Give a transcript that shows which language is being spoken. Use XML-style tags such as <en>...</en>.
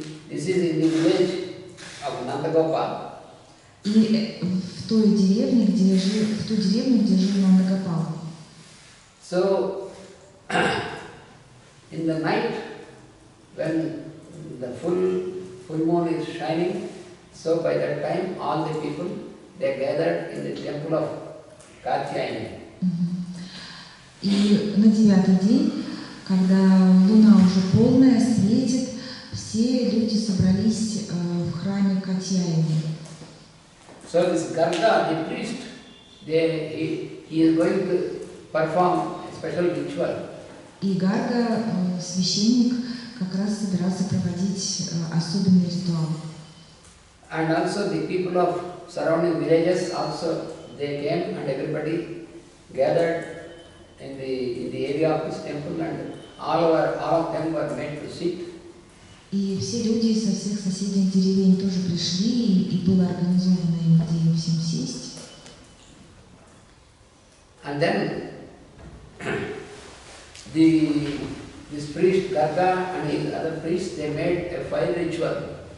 <en>This is in the village of Nandagopal.</en> <ru>И в той деревне, где жил Нандагопал.</ru> <en>So, in the night, when the full moon is shining, so by that time all the people, they gathered in the temple of Katyayani.</en> <ru>И на 9-й день, когда луна уже полная, светит, все люди собрались в храме Катьяини.</ru> <en>So this Garga, the priest, he is going to perform a special ritual.</en> <ru>И Гарга, священник, как раз собирался проводить особенный ритуал.</ru> <en>And also the people of surrounding villages also, they came and everybody gathered in the area of this temple, and all of them were made to sit.</en> <ru>И все люди со всех соседних деревень тоже пришли, и было организовано им, где им всем сесть.</ru> <en>And then this priest Garga and his other priests, they made a fire ritual.</en>